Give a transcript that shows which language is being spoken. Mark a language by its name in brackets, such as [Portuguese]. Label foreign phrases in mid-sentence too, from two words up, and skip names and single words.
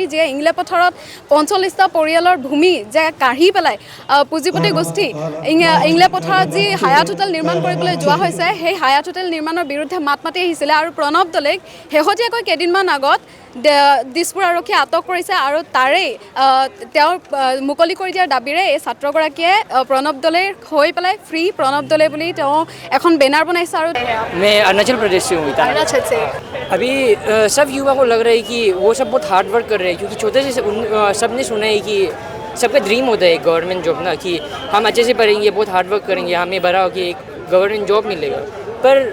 [Assamese] যিয়ে ইংলে পথাৰত 45টা পৰিয়ালৰ ভূমি যে কাঢ়ি পেলাই পুঁজিপতি গোষ্ঠী ইংলে পথাৰত যি হায়াত হোটেল নিৰ্মাণ কৰিবলৈ যোৱা হৈছে সেই হায়াত হোটেল নিৰ্মাণৰ বিৰুদ্ধে মাত মাতি আহিছিলে আৰু প্ৰণৱ দলেক শেহতীয়াকৈ কেইদিনমান আগত দিছপুৰ আৰক্ষীয়ে আটক কৰিছে আৰু তাৰেই তেওঁৰ মুকলি কৰি দিয়াৰ দাবীৰে এই ছাত্ৰগৰাকীয়ে প্ৰণৱ দলেৰ হৈ পেলাই ফ্ৰী প্ৰণৱ দলে বুলি তেওঁ এখন বেনাৰ বনাইছে আৰু [Hindi] मैं अरुणाचल प्रदेश से हूँ अरुणाचल से अभी सब युवा को लग रहा है कि वो सब बहुत [English] hard work [Hindi] कर रहे हैं क्योंकि छोटे से सब ने सुना है कि सबका ड्रीम होता है [English] government job [Hindi] ना कि हम अच्छे से पढ़ेंगे बहुत [English] hard work [Hindi] करेंगे हमें बड़ा हो कि एक [English] government job [Hindi] मिलेगा पर